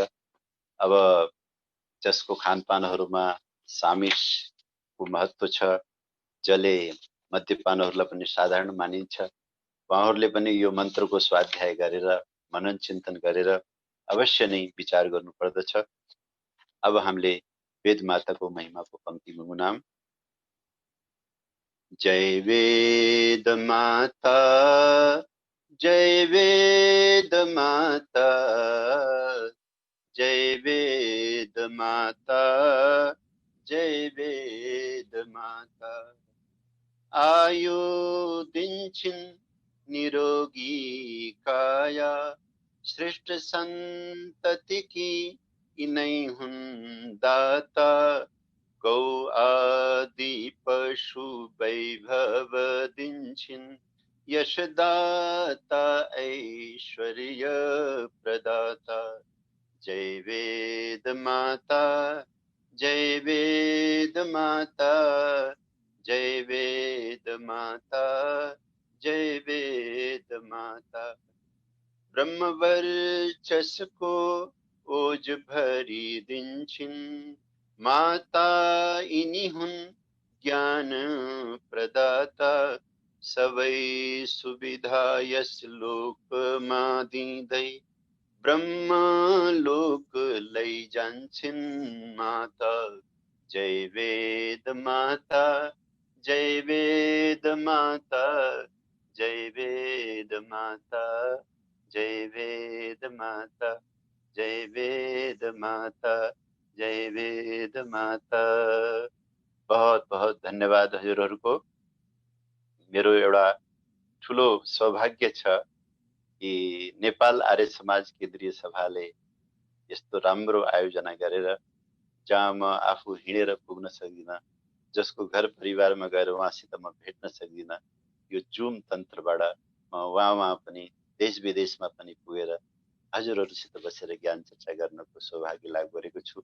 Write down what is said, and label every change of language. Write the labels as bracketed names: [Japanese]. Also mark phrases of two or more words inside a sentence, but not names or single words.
[Nepali] अब जसको खानपानहरूमा सामिसको महत्व छ, जसले मद्यपानहरूलाई पनि साधारण मानिन्छ, उहाँहरूले पनि यो मन्त्रको स्वाध्याय गरेर मनन चिन्तन गरेर अवश्य नै विचार गर्नुपर्दछ। अब हामीले वेद माताको महिमाको पंक्ति गुनगुनाम। जय वेद माता, जय वेद माता, जय वेद माता, जय वेद माता। आयु दिन्छिन् निरोगी काया, श्रेष्ठ सन्ततिकी यिनै हुन् दाता। गौ आदि पशु वैभव दिन्छिन्, यशदाता ऐश्वर्य प्रदाता। जय वेद माता, जय वेद माता, जय वेद माता, जय वेद माता। ब्रह्म वर्चस्को ओज भरी दिन्छिन्, माता यिनी हुन् ज्ञान प्रदाता। सबै सुविधा यस लोकमा दिँदै, ब्रह्म लोक लैजान्छिन् माता। जय वेद माता, जय वेद माता, जय वेद माता, जय वेद माता, जय वेद माता, जय वेद माता। बहुत बहुत धन्यवाद हजुरहरूको। मेरो एउटा ठुलो सौभाग्य छ कि नेपाल आर्य समाज केन्द्रीय सभाले यस्तो राम्रो आयोजना गरेर, जहाँ म आफू हिँडेर पुग्न सक्दिनँ, जसको घर परिवारमा गएर उहाँसित म भेट्न सक्दिनँ, यो जुम तन्त्रबाट म वहाँ पनि देश विदेशमा पनि पुगेर हजुरहरूसित बसेर ज्ञान चर्चा गर्नको सौभाग्य लाभ गरेको छु।